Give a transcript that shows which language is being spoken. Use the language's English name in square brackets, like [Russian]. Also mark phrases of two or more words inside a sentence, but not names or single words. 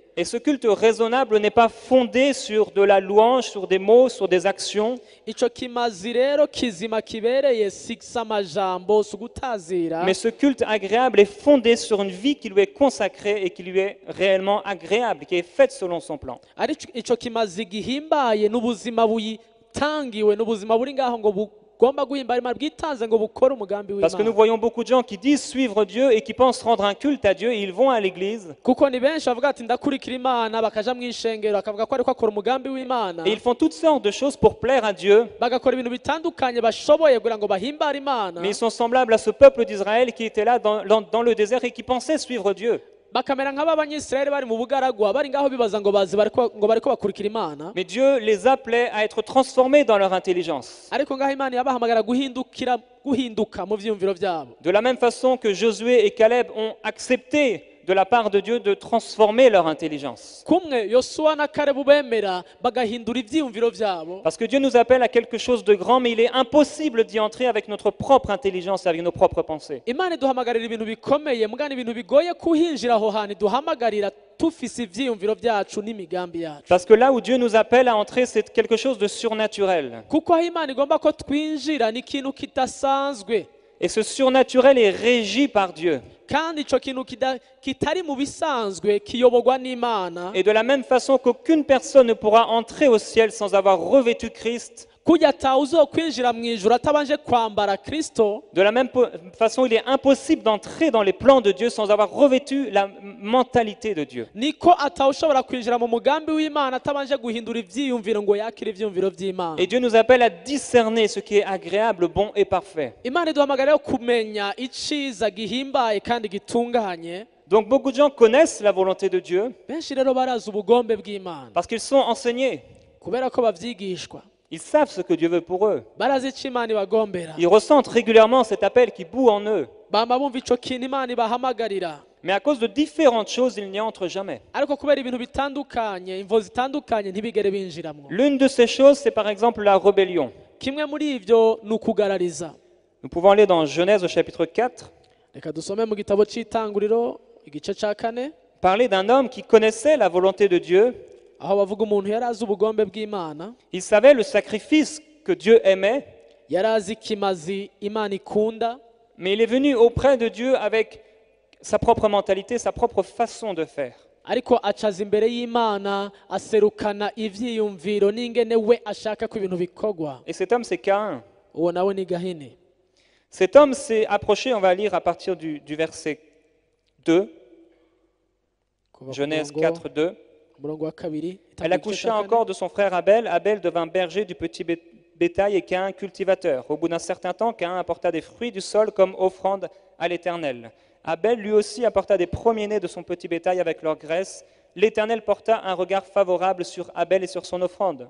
[French] Et ce culte raisonnable n'est pas fondé sur de la louange, sur des mots, sur des actions, [Rundi] Ico kimazi rero kizima kibereye si amajambo si ugutazira, [French] mais ce culte agréable est fondé sur une vie qui lui est consacrée et qui lui est réellement agréable, qui est faite selon son plan. [Rundi] ariko ico kimazi gihimbaye n'ubuzima buyitangiwe n'ubuzima buri ngaho ngo bugomba guhimbara Imana bwitanze ngo bukore umugambi [French] Parce que nous [Rundi] w'Imana. [French] voyons beaucoup de gens qui disent suivre Dieu et qui pensent rendre un culte à Dieu et ils vont à l'église [Rundi] Kuko ni benshi bavuga ati ndakurikira Imana bakaja mu ishengero bakavuga ko ariko akora umugambi w'Imana, [French] et ils font toutes sortes de choses pour plaire à Dieu, [Rundi] bagakora ibintu bitandukanye bashoboye kugira ngo bahimbare Imana, [French] mais ils sont semblables à ce peuple d'Israël qui était là dans le désert et qui pensait suivre Dieu. [Rundi] bakamera nk'abanyisirayeli bari mu bugaragwa bari ngaho bibaza ngo bariko bakurikira Imana, [French] Mais Dieu les appelait à être transformés dans leur intelligence. [Rundi] ariko ngaho Imana yabahamagara guhinduka mu vyiyumviro vyabo. [French] De la même façon que Josué et Caleb ont accepté de la part de Dieu de transformer leur intelligence. [Rundi] Kumwe Yosuwa na Kalebu bemera bagahindura ivyiyumviro vyabo. [French] Parce que Dieu nous appelle à quelque chose de grand, mais il est impossible d'y entrer avec notre propre intelligence, avec nos propres pensées. [Rundi] Imana iduhamagarira ibintu bikomeye mugana ibintu bigoye kuhinjira aho hantu duhamagarira tufise ivyiyumviro vyacu n'imigambi yacu. [French] Parce que là où Dieu nous appelle à entrer, c'est quelque chose de surnaturel. [Rundi] Kuko aho Imana igomba ko twinjira ni ikintu kidasanzwe, [French] Et ce surnaturel est régi par Dieu. [Rundi] kandi ico kintu kitari mu bisanzwe kiyoborwa n'Imana. [French] Et de la même façon qu'aucune personne ne pourra entrer au ciel sans avoir revêtu Christ, [Rundi] kujya atawe uzokwinjira mu ijuru atabanje kwambara Kristo. [French] De la même façon, il est impossible d'entrer dans les plans de Dieu sans avoir revêtu la mentalité de Dieu. [Rundi] Niko atawe ushobora kwinjira mu mugambi w'Imana atabanje guhindura ivyiyumviro ngo yakire ivyumviro vy'Imana. [French] Et Dieu nous appelle à discerner ce qui est agréable, bon et parfait. [Rundi] Imana iduhamagarira kumenya iciza gihimbaye kandi gitunganye. [French] Donc beaucoup de gens connaissent la volonté de Dieu [Rundi] Benshi rero barazi ubugombe bw'Imana [French] parce qu'ils sont enseignés. [Rundi] kubera ko bavyigishwa. [French] Ils savent ce que Dieu veut pour eux. [Rundi] Barazi ico Imana ibagombera. [French] Ils ressentent régulièrement cet appel qui bout en eux. [Rundi] Bama bumva ico kintu Imana ibahamagarira. [French] Mais à cause de différentes choses, ils n'y entrent jamais. [Rundi] Ariko kubera ibintu bitandukanye, imvo zitandukanye ntibigere binjiramwo. [French] L'une de ces choses, c'est par exemple la rébellion. [Rundi] Kimwe muri ivyo ni ukugarariza. [French] Nous pouvons aller dans Genèse au chapitre 4, [Rundi] Reka dusome mu gitabo c'itanguriro igice ca 4 [French] parler d'un homme qui connaissait la volonté de Dieu. [Rundi] aho bavuga umuntu yari azi ubugombe bw'Imana, [French] Il savait le sacrifice que Dieu aimait, [Rundi] yari azi ikimazi Imana ikunda, [French] mais il est venu auprès de Dieu avec sa propre mentalité, sa propre façon de faire. [Rundi] ariko acaza imbere y'Imana aserukana ivyiyumviro n'ingene we ashaka ko ibintu bikorwa. [French] Et cet homme, c'est Caïn. [Rundi] Uwo nawe ni Gahini. [French] Cet homme s'est approché, on va lire à partir du verset 2, [Rundi] Kuva ku Genèse murongo- 4, 2. umurongo wa kabiri, [French] Elle accoucha encore de son frère Abel. Abel devint berger du petit bétail et Caïn cultivateur. Au bout d'un certain temps, Caïn apporta des fruits du sol comme offrande à l'Éternel. Abel lui aussi apporta des premiers-nés de son petit bétail avec leur graisse. L'Éternel porta un regard favorable sur Abel et sur son offrande.